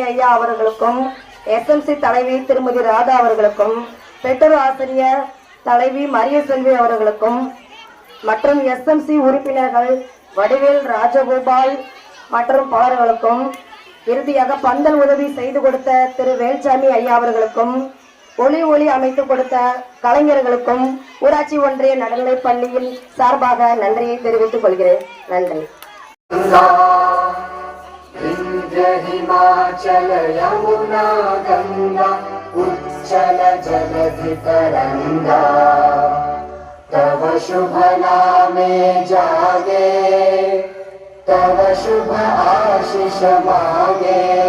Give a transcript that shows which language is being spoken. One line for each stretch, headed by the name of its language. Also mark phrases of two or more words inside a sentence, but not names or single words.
Tamil: ஐயா அவர்களுக்கும் SMC தலைவி திருமதி ராதா அவர்களுக்கும் பெற்றோர் ஆசிரியர் தலைவி மரிய செல்வி அவர்களுக்கும் மற்றும் SMC உறுப்பினர்கள் வடிவேல் ராஜகோபால் மற்றும் பலர்களுக்கும் இறுதியாக பந்தல் உதவி செய்து கொடுத்த திரு வேல்சாமி ஐயா அவர்களுக்கும் ஒளி அமைத்து கொடுத்த கலைஞர்களுக்கும் ஊராட்சி ஒன்றிய நடுநிலைப் பள்ளியின் சார்பாக நன்றியை தெரிவித்துக் கொள்கிறேன். நன்றி.
Bangla: হিমাচল যমুনা গঙ্গা উচ্ছল জলধি তরঙ্গ তব শুভ নামে জাগে তব শুভ আশিস মাগে